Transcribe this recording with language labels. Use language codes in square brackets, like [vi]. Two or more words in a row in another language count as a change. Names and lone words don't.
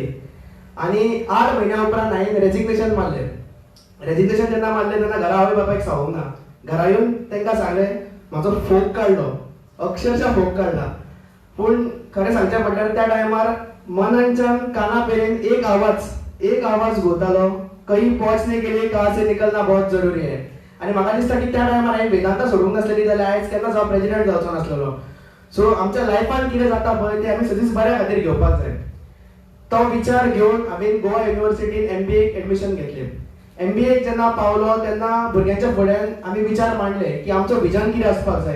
[kok] आणि 8 म्हयन्या उपरांत हांवें रेजिग्नेशन मारलें. रेजिग्नेशन जेन्ना मारलें तेन्ना घरा आवय बापायक सांगूंक ना. घरा येवन तांकां सांगलें, म्हाजो फोक काडलो, अक्षरशः फोक काडला. पूण खरें सांगचें म्हटल्यार त्या टायमार मनांच्यान काना पेरेन एक आवाज घुंवतालो, [hi] कहीं पहुंचने के लिए कहाँ से निकलना बहुत जरूरी है. [kok] आणि म्हाका दिसता की त्या टायमार हांवें वेदांता सोडूंक नासलेली जाल्यार आयज केन्नाच हांव प्रेजिडेंट जावचो नासलेलो. सो आमच्या लायफान कितें जाता पळय तें आमी सदींच बऱ्या खातीर घेवपाक जाय. तो विचार घेवन हांवें गोवा युनिव्हर्सिटीन MBA एडमिशन घेतलें. MBA जेन्ना पावलो तेन्ना भुरग्यांच्या फुड्यान आमी विचार मांडले की आमचो विजन कितें आसपाक जाय.